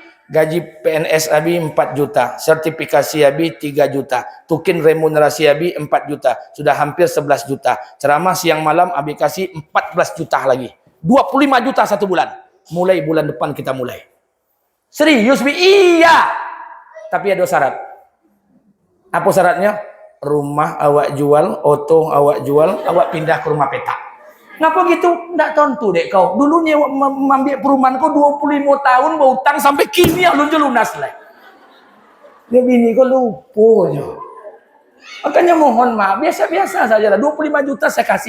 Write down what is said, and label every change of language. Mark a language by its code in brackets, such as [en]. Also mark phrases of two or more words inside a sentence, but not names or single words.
[id] Gaji PNS Abi 4 juta, sertifikasi Abi 3 juta, tukin remunerasi Abi 4 juta, sudah hampir 11 juta. Ceramah siang malam Abi kasih 14 juta lagi. 25 juta 1 bulan. Mulai bulan depan kita mulai. Serius Bi? Iya. Tapi ada syarat. Apa syaratnya? [min] Rumah awak jual, oto awak jual, awak pindah ke rumah petak. [id] Ngapa gitu? Nggak tentu dek kau. Dulu nyewa ambil perumahan kau 25 tahun berhutang sampai kini ya lunas lah. Dia bini kau lupa aja. Makanya mohon maaf, biasa-biasa saja lah. 25 juta saya kasih.